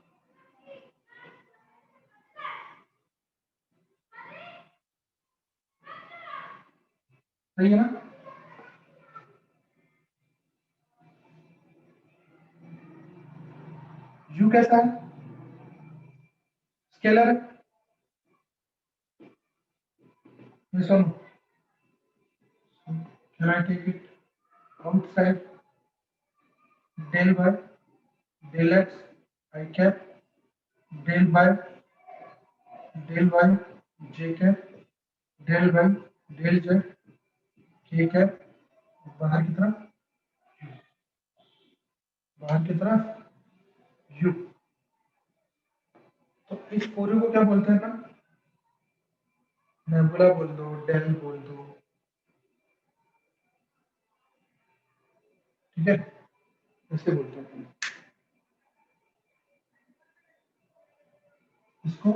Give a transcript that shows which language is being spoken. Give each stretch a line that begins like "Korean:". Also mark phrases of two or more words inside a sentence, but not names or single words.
Hindi: सही है ना। यू कैसा है, स्केलर है, यस और नो।
English: can I take it outside del by del x I cap del by del y j cap del by del z k cap,
Hindi: बाहर की तरफ u। तो इस पूरे को क्या बोलते हैं ना, नेबुला बोल दो, डेल बोल दो, ठीक है, ऐसे बोलते हैं इसको।